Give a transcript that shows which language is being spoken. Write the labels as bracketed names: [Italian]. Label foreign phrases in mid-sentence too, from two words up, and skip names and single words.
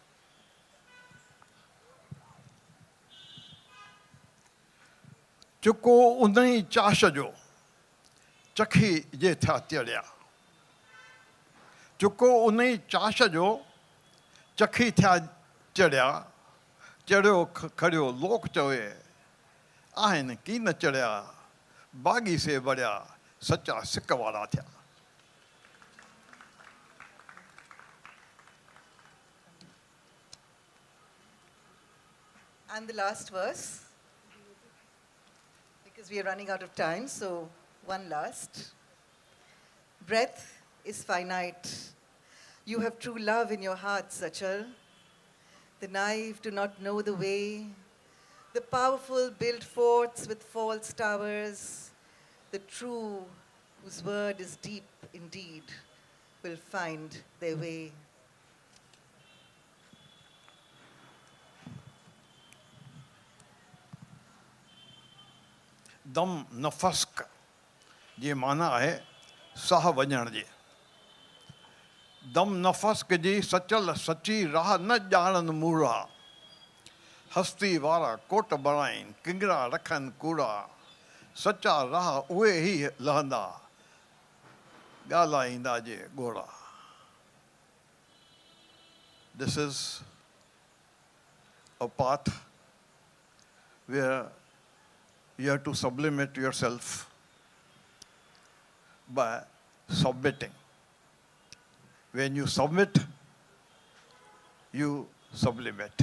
[Sindhi] चुको उन्हीं चाश जो चखी ये था चढ़िया चुको उन्हीं चाश जो चखी था चढ़िया चढ़ियो खड़ियो लोक चवे आहिन की न चढ़िया बागी से बढ़िया सच्चा सिक वारा थिया [English] And the last verse, because we are running out of time, so one last. Breath is finite. You have true love in your heart, Sachal. The naive do not know the way. The powerful build forts with false towers. The true, whose word is deep indeed, will find their way. [Sindhi] दम नफस्क ये माना है सह वञण जी दम नफस्क जी सचल सची राह न ॼाणनि मूड़ा हस्ती वारा कोट बणाइनि किंगरा रखनि कूड़ा सचा राह उहे ई लहंदा ॻाल्हाईंदा जे ॻोड़ा [English] This is a path where you have to sublimate yourself by submitting. When you submit, you sublimate.